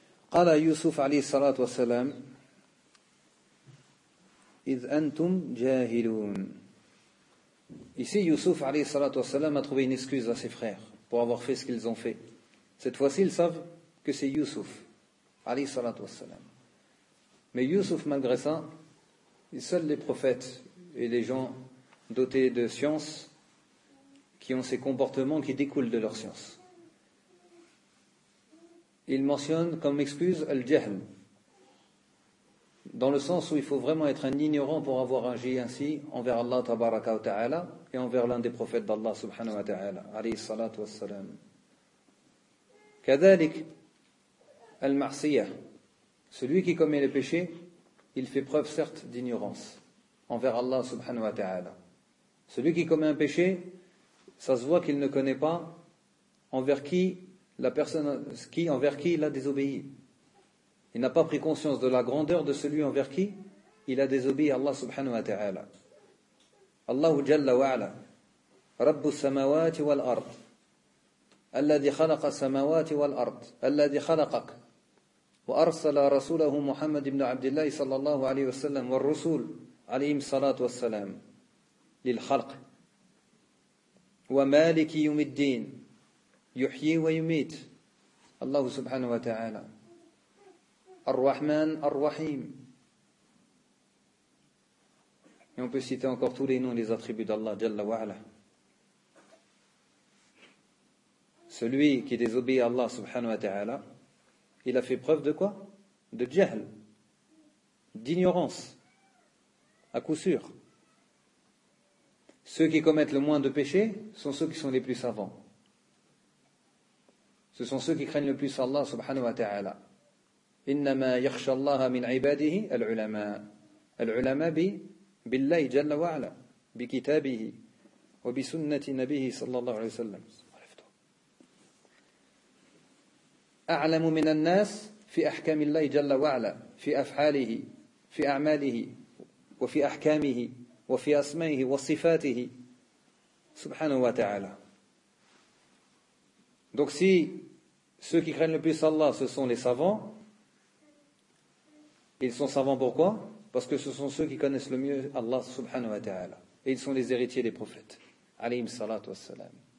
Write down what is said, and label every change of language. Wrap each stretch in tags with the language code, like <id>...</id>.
<ar>قال يوسف عليه الصلاة والسلام إذ أنتم جاهلون.</ar> <fr>Ici يوسف عليه الصلاة والسلام a trouvé une excuse à ses frères pour avoir fait ce qu'ils ont fait. Cette fois-ci, ils savent que c'est Youssouf, alayhi salatu wassalam. Mais Youssouf, malgré ça, seuls les prophètes et les gens dotés de science qui ont ces comportements qui découlent de leur science. Ils mentionnent comme excuse al-jahl, dans le sens où il faut vraiment être un ignorant pour avoir agi ainsi envers Allah tabaraka wa ta'ala et envers l'un des prophètes d'Allah subhanahu wa ta'ala, alayhi salatu wassalam.</fr> <ar>كذلك المعصية</ar> <fr>celui qui commet le péché il fait preuve certes d'ignorance envers Allah subhanahu wa ta'ala. Celui qui commet un péché, ça se voit qu'il ne connaît pas envers qui la personne qui envers qui il a désobéi. Il n'a pas pris conscience de la grandeur de celui envers qui il a désobéi Allah subhanahu wa ta'ala.</fr> <ar>Allahu jalla wa ala rabbus samawati wal ard الذي خلق السماوات والأرض الذي خلقك وأرسل رسوله محمد بن عبد الله صلى الله عليه وسلم والرسول عليهم الصلاة والسلام للخلق ومالك يوم الدين يحيي ويميت الله سبحانه وتعالى الرحمن الرحيم.</ar> <fr>Et on peut citer encore tous les noms, les attributs d'Allah جل وعلا. Celui qui désobéit à Allah subhanahu wa ta'ala, il a fait preuve de quoi? De jahl, d'ignorance, à coup sûr. Ceux qui commettent le moins de péchés sont ceux qui sont les plus savants. Ce sont ceux qui craignent le plus Allah subhanahu wa ta'ala.</fr> <ar>إِنَّمَا يَخْشَ اللَّهَ مِنْ عِبَادِهِ الْعُلَمَاءِ الْعُلَمَاءِ بِاللَّهِ جَلَّ وَعَلَى بِكِتَابِهِ وَبِسُنَّةِ نَبِيهِ صلى الله عليه وسلم. أعلم من الناس في أحكام الله جل وعلا في أفعاله في أعماله وفي أحكامه وفي أسمائه وصفاته سبحانه وتعالى.</ar> <fr>Donc si ceux qui craignent le plus Allah ce sont les savants, ils sont savants pourquoi? Parce que ce sont ceux qui connaissent le mieux Allah subhanahu wa ta'ala et ils sont les héritiers des prophètes alayhim salatu wassalam.</fr>